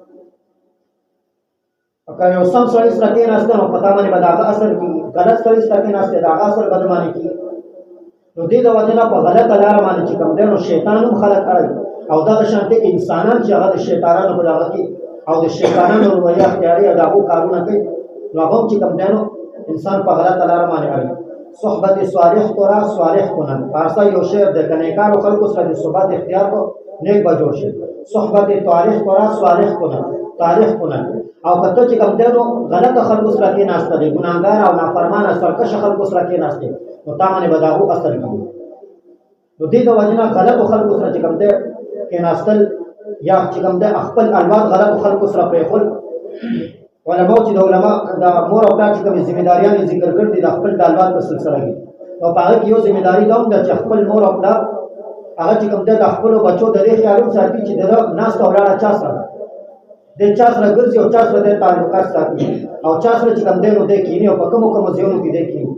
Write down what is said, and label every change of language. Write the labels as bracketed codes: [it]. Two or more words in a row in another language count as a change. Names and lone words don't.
[ps] که یو سم سړی سره کېناسته نو په تا باندې به د هغه اثر کېږي، غلط سړی سره کېناسته د هغه اثر به د باندې کېږي. نو دې د وجې نه په غلطه لاره باندې چې کوم دی نو شیطان هم خلک اړوي، او دغه شانتې انسانان چې هغه د شیطانانو په دغه کې او د شیطانانو رویه اختیاري او د هغو کارونه کوي، نو هغه هم چې کوم دی نو انسان په غلطه لاره باندې اړوي. [fa] صحبت صالح تورا صالح کنن، [ps] فارسا یو شعر د که نیکانو خلکو سره د صحبت اختیار کو نیک به جوړ شي. [fa] صحبت طالح تورا صالح کنن، طالح کنن. [ps] او که ته چې کوم دی نو غلطه خلکو سره کېناسته دی، ګناهګار او نافرمانه سرکشه خلکو سره کېناستې، نو تا باندې به د هغو اثر کېږي. نو دې د وجې نه غلطو خلکو سره چې کوم دی کېناستل یا چې کوم دی خپل الواد غلطو خلکو سره پرېښول. علماو چې د علما د مور او پلار چې کومې ذمېداریانې ذکر کړي دي د خپل د الواد په سلسله کې، نو په هغه کې یو ذمېداري دا هم ده چې خپل مور او پلار هغه چې کوم دی د خپلو بچو د دې خیال هم ساتي چې د ده ناسته ولاړه چا سره ده، د چا سره ګرځي او چا سره د تعلقات ساتي، او چا سره چې کوم دی نو دی کښېني او په کومو کومو ځایونو کې دی کښېني.